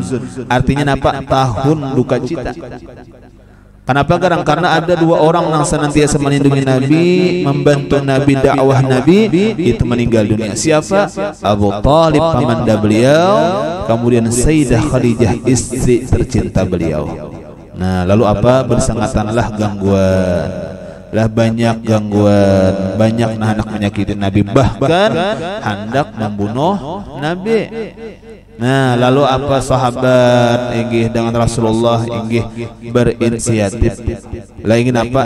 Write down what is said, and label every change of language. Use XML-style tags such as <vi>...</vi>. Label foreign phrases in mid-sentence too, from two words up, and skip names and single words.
<id>Artinya apa? Tahun duka cita. Kenapa? Karena ada dua orang yang senantiasa melindungi Nabi, membantu Nabi, dakwah Nabi, itu meninggal dunia. Siapa? Abu Talib pamanda beliau, kemudian Sayyidah Khadijah istri tercinta beliau. Nah, lalu apa? Bersengatanlah gangguan. Lah banyak gangguan, banyak hendak menyakiti Nabi, bahkan hendak membunuh Nabi. Nah, lalu apa sahabat inggih dengan Rasulullah inggih berinisiatif lah ingin apa?</id>